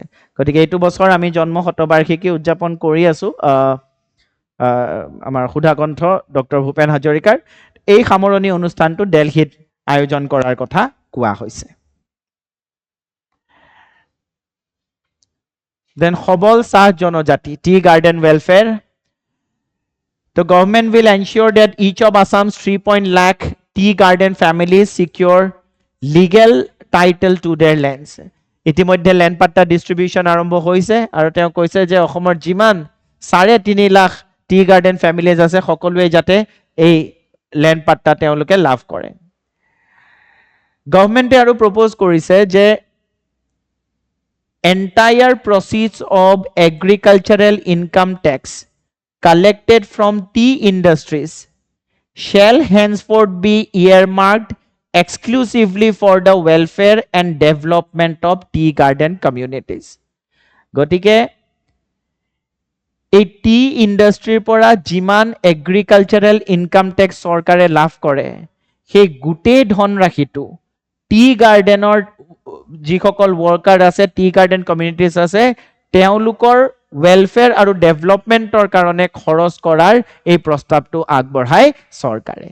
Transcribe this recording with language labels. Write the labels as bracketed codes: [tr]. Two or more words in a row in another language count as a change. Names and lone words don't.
[as] গতিকে এইটো বছৰ আমি জন্ম শতবাৰ্ষিকী উদযাপন কৰি আছোঁ আমাৰ সুধাকণ্ঠ ডক্টৰ ভূপেন হাজৰিকাৰ। এই সামৰণি অনুষ্ঠানটো দিল্লীত আয়োজন কৰাৰ কথা কোৱা হৈছে। দেন সবল চাহ জনজাতি, [en] tea garden welfare. The government will ensure that each of Assam's 3 lakh tea garden families secure legal title to their lands. [as] ইতিমধ্যে লেণ্ড পাট্টা ডিষ্ট্ৰিবিউশ্যন আৰম্ভ হৈছে আৰু তেওঁ কৈছে যে অসমৰ যিমান 3.5 লাখ [en] tea garden families [as] আছে সকলোৱে যাতে এই লেণ্ড পাট্টা তেওঁলোকে লাভ কৰে। গভৰ্ণমেণ্টে আৰু প্ৰপ'জ কৰিছে যে [en] entire proceeds of agricultural income tax collected from tea industries shall henceforth be earmarked exclusively for the welfare and development of tea garden communities. [as] গতিকে এই [en] tea industry [as] পৰা যিমান [en] agricultural income tax [as] চৰকাৰে লাভ কৰে সেই গোটেই ধনৰাশিটো [en] tea garden [as] যিসকল ৱৰ্কাৰ আছে, [en] tea garden communities [as] আছে, তেওঁলোকৰ ৱেলফেয়াৰ আৰু ডেভেলপমেণ্টৰ কাৰণে খৰচ কৰাৰ এই প্ৰস্তাৱটো আগবঢ়ায় চৰকাৰে।